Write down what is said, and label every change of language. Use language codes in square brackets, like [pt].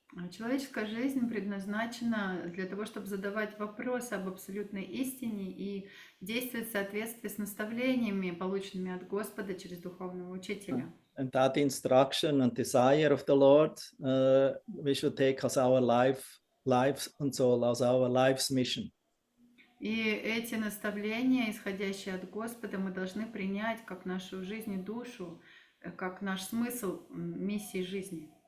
[ru] Человеческая жизнь предназначена для того, чтобы задавать вопросы об абсолютной истине и действовать в соответствии с наставлениями, полученными от Господа через духовного учителя. [en] And that instruction and desire of the Lord, we should take as our lives and soul, as our life's mission. [ru] И эти наставления, исходящие от Господа, мы должны принять как нашу жизнь и душу, как наш смысл миссии жизни.